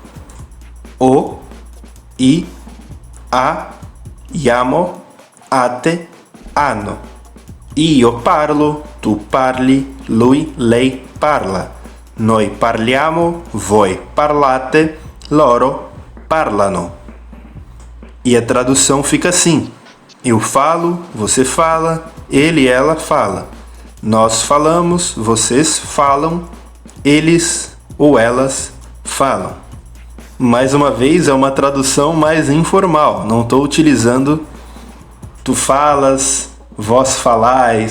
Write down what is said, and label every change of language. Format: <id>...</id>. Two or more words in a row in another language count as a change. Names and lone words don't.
<it>O, i, a, iamo, ate, ano. Io parlo, tu parli, lui, lei parla. Noi parliamo, voi parlate, loro parlano.</it> <pt>E a tradução fica assim. Eu falo, você fala, ele e ela fala. Nós falamos, vocês falam, eles ou elas falam. Mais uma vez, é uma tradução mais informal. Não estou utilizando tu falas, vós falais.</pt>